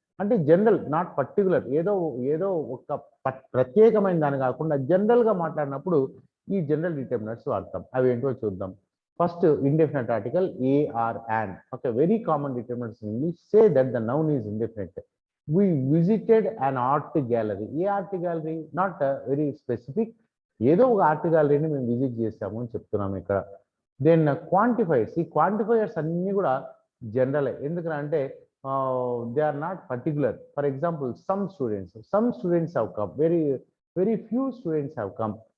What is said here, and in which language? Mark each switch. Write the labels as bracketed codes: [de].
[te] అంటే [en] general, not particular, [te] ఏదో ఒక ప్రత్యేకమైన దాని కాకుండా జనరల్గా మాట్లాడినప్పుడు ఈ జనరల్ డిటర్మినర్స్ వాడతాం. అవి ఏంటో చూద్దాం. [en] First indefinite article a or an. Okay, very common determiners in English say that the noun is indefinite. We visited an art gallery. [te] ఏ art gallery? [en] not very specific, [te] ఏదో ఒక ఆర్ట్ గ్యాలరీని మేము విజిట్ చేసాము అని చెప్తున్నాము ఇక్కడ. దెన్ క్వాంటిఫైర్స్. ఈ quantifiers అన్ని కూడా జనరల్. [en] ఎందుకంటే they are not particular. For example some students have come, very few students have come.